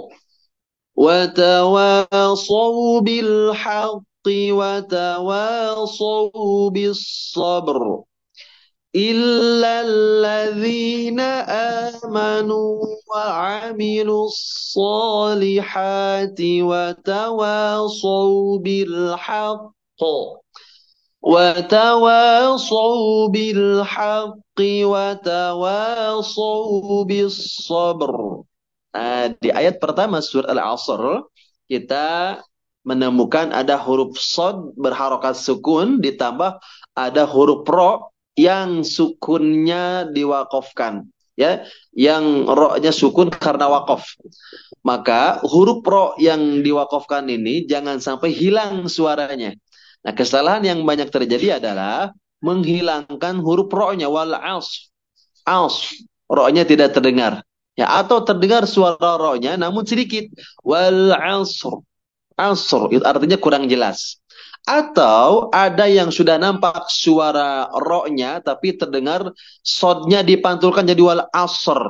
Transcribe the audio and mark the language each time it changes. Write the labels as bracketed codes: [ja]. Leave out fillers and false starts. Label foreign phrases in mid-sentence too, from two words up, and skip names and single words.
[ar] وتواصوا بالصبر إلا الذين آمنوا وعملوا الصالحات وتواصوا بالحق وتواصوا بالصبر. [id] Nah, di ayat pertama surat Al-Asr kita menemukan ada huruf shad berharokat sukun ditambah ada huruf ro yang sukunnya diwakafkan, ya, yang ro-nya sukun karena wakaf. Maka huruf ro yang diwakafkan ini jangan sampai hilang suaranya. Nah, kesalahan yang banyak terjadi adalah menghilangkan huruf ro-nya, wal ro-nya tidak terdengar. Ya, atau terdengar suara ro-nya namun sedikit. [ar] والعصر. [id] Asr itu artinya kurang jelas. Atau ada yang sudah nampak suara ro-nya tapi terdengar sodnya dipantulkan jadi [ar] والعصر.